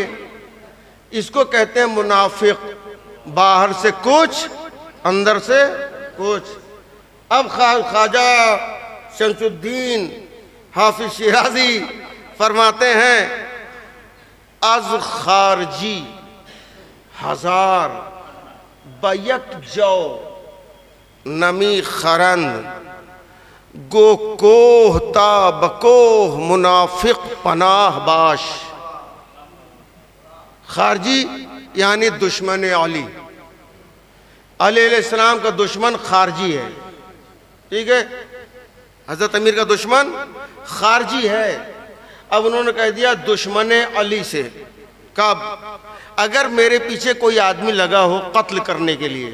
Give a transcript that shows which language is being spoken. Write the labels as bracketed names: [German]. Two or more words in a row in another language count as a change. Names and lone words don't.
[Urdu] اس کو کہتے ہیں منافق. باہر سے کچھ، اندر سے کچھ. اب خواجہ شمس الدین حافظ شیرازی فرماتے ہیں، [Persian] از خارجی ہزار بیک جو نمی خرند، گو کوہ تا بکوہ منافق پناہ باش. [Urdu] خارجی یعنی دشمن علی. علی [Arabic] علیہ السلام [Urdu] کا دشمن خارجی ہے. ٹھیک ہے، حضرت امیر کا دشمن خارجی ہے. اب انہوں نے کہہ دیا دشمن علی سے. کب؟ اگر میرے پیچھے کوئی آدمی لگا ہو قتل کرنے کے لیے.